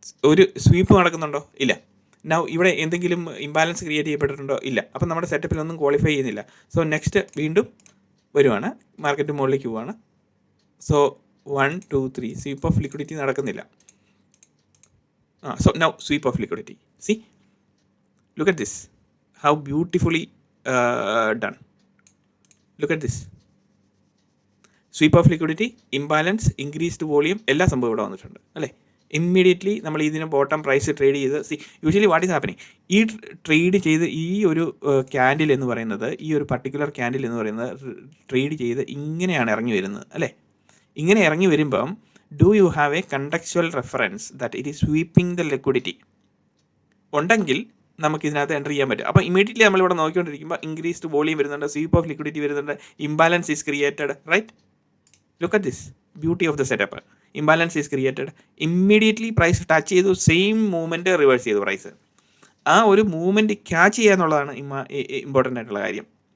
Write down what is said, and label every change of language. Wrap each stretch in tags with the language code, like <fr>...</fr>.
<ml>ഒരു സ്വീപ്പ് നടക്കുന്നുണ്ടോ? ഇല്ല. നൗ ഇവിടെ എന്തെങ്കിലും ഇംബാലൻസ് ക്രിയേറ്റ് ചെയ്യപ്പെട്ടിട്ടുണ്ടോ? ഇല്ല. അപ്പം നമ്മുടെ സെറ്റപ്പിലൊന്നും ക്വാളിഫൈ ചെയ്യുന്നില്ല. സോ നെക്സ്റ്റ് വീണ്ടും വരുവാണ്, മാർക്കറ്റ് മുകളിലേക്ക് പോവാണ്. സോ 1 2 3 സ്വീപ്പ് ഓഫ് ലിക്വിഡിറ്റി നടക്കുന്നില്ല.</ml> <en>So now sweep of liquidity. See, look at this, how beautifully done. Look at this, sweep of liquidity, imbalance, increased volume,</en> <ml>എല്ലാ സംഭവം ഇവിടെ വന്നിട്ടുണ്ട് അല്ലേ? ഇമ്മീഡിയറ്റ്ലി നമ്മൾ ഇതിന് ബോട്ടം പ്രൈസ് ട്രേഡ് ചെയ്ത്</ml> <en>usually what is happening,</en> <ml>ഈ ട്രേഡ് ചെയ്ത് ഈ ഒരു ക്യാൻഡിൽ എന്ന് പറയുന്നത്, ഈ ഒരു പർട്ടിക്കുലർ ക്യാൻഡിൽ എന്ന് പറയുന്നത് ട്രേഡ് ചെയ്ത് ഇങ്ങനെയാണ് ഇറങ്ങി വരുന്നത് അല്ലേ? ഇങ്ങനെ ഇറങ്ങി വരുമ്പം</ml> <en>do you have a contextual reference that it is sweeping the liquidity</en> <ml>ഉണ്ടെങ്കിൽ നമുക്ക് ഇതിനകത്ത് എൻ്റർ ചെയ്യാൻ പറ്റും. അപ്പോൾ ഇമീഡിയറ്റ്ലി നമ്മളിവിടെ നോക്കിക്കൊണ്ടിരിക്കുമ്പോൾ ഇൻക്രീസ്ഡ് വോളിയം വരുന്നുണ്ട്, സ്വീപ്പ് ഓഫ് ലിക്വിഡിറ്റി വരുന്നുണ്ട്,</ml> <en>Imbalance is created, right? Look at this beauty of the setup. Imbalance is created, immediately price touch ചെയ്തു, same movement reverse ചെയ്തു price.</en> <ml>ആ ഒരു മൂവ്മെൻറ്റ് ക്യാച്ച് ചെയ്യുക എന്നുള്ളതാണ് ഇമ്പോർട്ടൻ്റ് ആയിട്ടുള്ള കാര്യം.</ml>